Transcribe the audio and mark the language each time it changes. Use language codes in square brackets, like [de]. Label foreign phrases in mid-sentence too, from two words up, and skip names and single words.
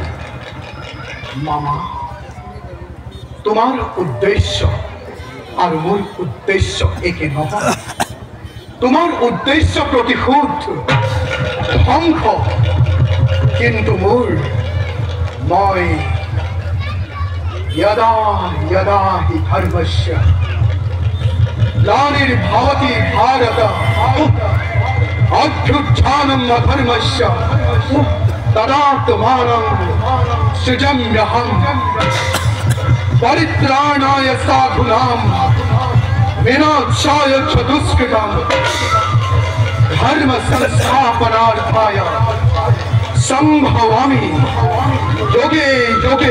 [as] মামা, তোমাৰ উদ্দেশ্য আর মোর উদ্দেশ্য একে নহয় তোমার উদ্দেশ্য প্রতিশোধ ধ্বংস কিন্তু মোর মই [sa] यदा यदा हि धर्मस्य ग्लानिर्भवति भारत अभ्युत्थानम् अधर्मस्य तदात्मानं सृजाम्यहम् परित्राणाय साधूनां विनाशाय च दुष्कृतां धर्म संस्थापनार्थाय संभवामि युगे युगे